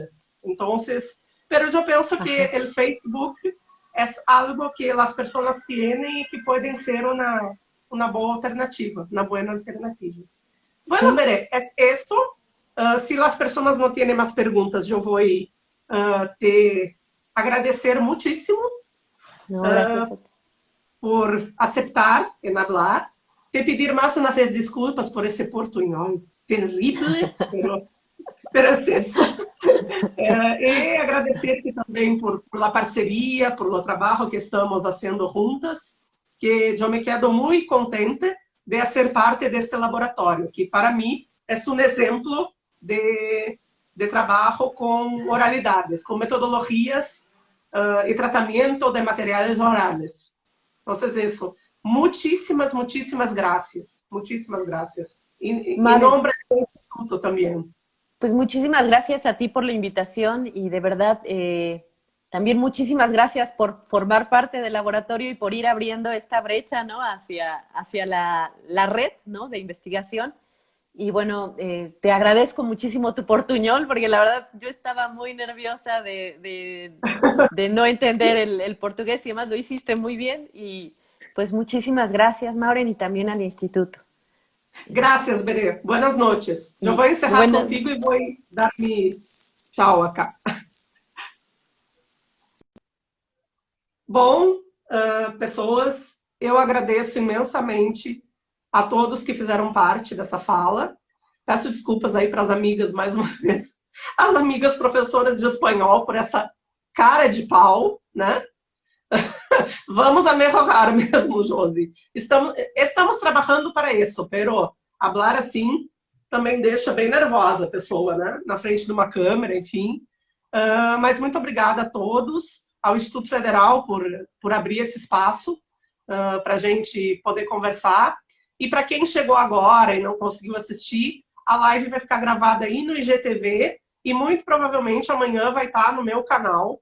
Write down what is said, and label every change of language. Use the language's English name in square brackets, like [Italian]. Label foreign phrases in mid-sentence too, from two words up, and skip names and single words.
[Portuguese] Então, mas eu penso que o Facebook é algo que as pessoas têm e que pode ser uma boa alternativa, uma boa alternativa. Bueno, Bere, é isso. Se as pessoas não têm mais perguntas, eu vou te agradecer muitíssimo [Spanish] No, gracias a ti. [Portuguese] por aceptar em falar, te pedir mais uma vez desculpas por esse portunhol terrível, [Spanish] pero es eso. [Portuguese] E agradecer-te também por la parceria, por o trabalho que estamos fazendo juntas, que eu me quedo muito contente de ser parte deste laboratório, que para mim é um exemplo de trabalho com oralidades, com metodologias e tratamento de materiais orales. Então, isso. [Spanish] Muchísimas gracias. Muchísimas gracias. En nombre del instituto también. Pues muchísimas gracias a ti por la invitación y de verdad también muchísimas gracias por formar parte del laboratorio y por ir abriendo esta brecha, ¿no? hacia la red, ¿no? De investigación. Y bueno, te agradezco muchísimo tu portuñol, porque la verdad yo estaba muy nerviosa de no entender el portugués y además lo hiciste muy bien. Y pues muchísimas gracias, Maureen, y también al instituto. Gracias, Bere. Buenas noches. [Portuguese] Eu vou encerrar contigo e vou dar mi tchau acá. Bom, pessoas, eu agradeço imensamente a todos que fizeram parte dessa fala. Peço desculpas aí para as amigas, mais uma vez. As amigas professoras de espanhol por essa cara de pau, né? Vamos a melhorar mesmo, Josi. Estamos trabalhando para isso, [Spanish] pero hablar [Portuguese] assim também deixa bem nervosa a pessoa, né? Na frente de uma câmera, enfim. Mas muito obrigada a todos, ao Instituto Federal por abrir esse espaço para a gente poder conversar. E para quem chegou agora e não conseguiu assistir, a live vai ficar gravada aí no IGTV e muito provavelmente amanhã vai estar no meu canal.